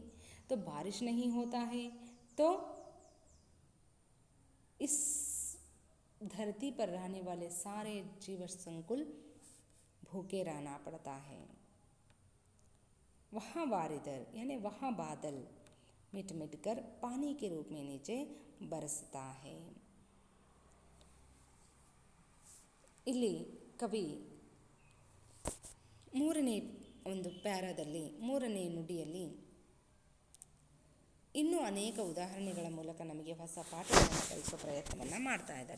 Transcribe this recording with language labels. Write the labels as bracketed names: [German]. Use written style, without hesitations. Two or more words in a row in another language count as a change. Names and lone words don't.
[Hindi] तो बारिश नहीं होता है तो इस धरती पर रहने वाले सारे जीव संकुल भूखे रहना पड़ता है. वहाँ वारिधर यानी वहाँ बादल मिट मिट कर पानी के रूप में नीचे बरसता है. [Kannada] ಇಲ್ಲಿ ಕವಿ ಮೂರನೇ ಒಂದು ಪ್ಯಾರಾದಲ್ಲಿ, ಮೂರನೇ ನುಡಿಯಲ್ಲಿ ಇನ್ನೂ ಅನೇಕ ಉದಾಹರಣೆಗಳ ಮೂಲಕ ನಮಗೆ ಹೊಸ ಪಾಠಗಳನ್ನು ಕಲಿಸೋ ಪ್ರಯತ್ನವನ್ನು ಮಾಡ್ತಾ ಇದ್ದಾರೆ.